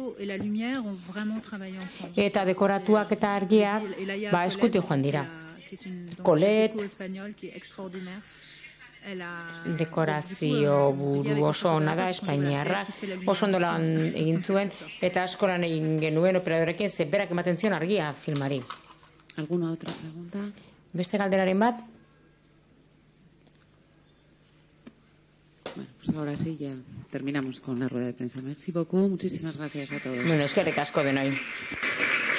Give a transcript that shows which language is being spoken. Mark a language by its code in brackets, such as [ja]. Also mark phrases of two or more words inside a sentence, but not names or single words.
[eu] Eta dekoratuak eta argiak eskuti joan dira. Kolet, dekorazio buru oso ona da, espainiarra, oso ondo lan egin zuen, eta askoran egin genuen operadorekin berak ematen zion argia filmari. [es] ¿Alguna otra pregunta? [eu] Beste galderaren bat? [es] Bueno, pues ahora sí ya terminamos con la rueda de prensa. [fr] Merci beaucoup, [es] muchísimas gracias a todos. [eu] Eskerrik asko denoi.